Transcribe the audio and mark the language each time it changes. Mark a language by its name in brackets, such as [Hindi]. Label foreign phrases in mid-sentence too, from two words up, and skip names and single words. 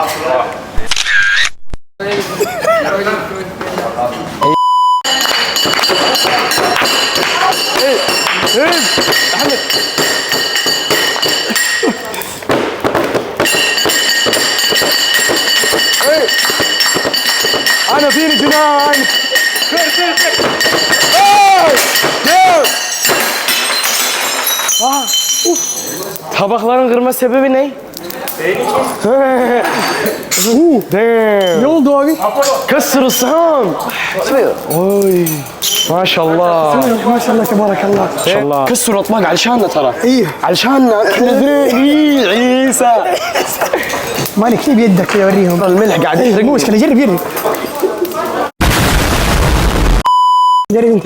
[Arabic] احمد انا فيني جنان. [Turkish] Tabakların kırma sebebi ne? Ne oldu abi? [Arabic] كسر الصحون. اوي ما شاء الله ما شاء الله تبارك الله. ما شاء الله. كسروا الاطباق علشاننا ترى. ايه علشاننا احنا ايه عيسى. مالك كيف يدك يوريهم. الملح قاعد يحرق. مو مشكلة جرب جرب انت.